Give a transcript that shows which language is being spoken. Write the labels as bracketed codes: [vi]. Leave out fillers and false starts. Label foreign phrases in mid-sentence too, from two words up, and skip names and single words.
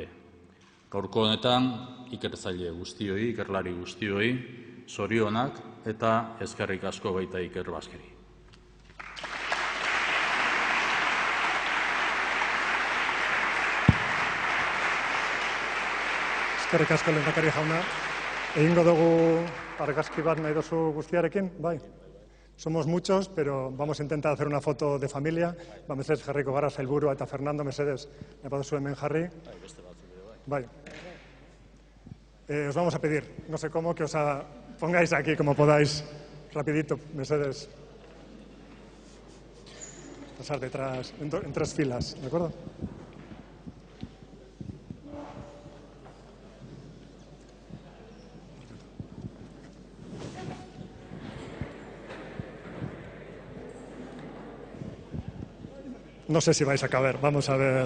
[eu] Gaurko honetan ikertzaile guztioi, ikerlari guztioi, zorionak eta eskerrik asko baita Ikerbasqueri. Eskerrik asko lehendakari jauna. Egingo dugu argazki bat nahi dozu guztiarekin, bai? [es] Somos muchos, pero vamos a intentar hacer una foto de familia. [eu] Mesedez jarriko gara sailburua eta Fernando, mesedez, baduzu hemen jarri. Bai. [es] Os vamos a pedir, no sé cómo, que os pongáis aquí como podáis, rapidito, mesedez. Pasar detrás, en 3 filas, ¿de acuerdo? No sé si vais a caber, vamos a ver.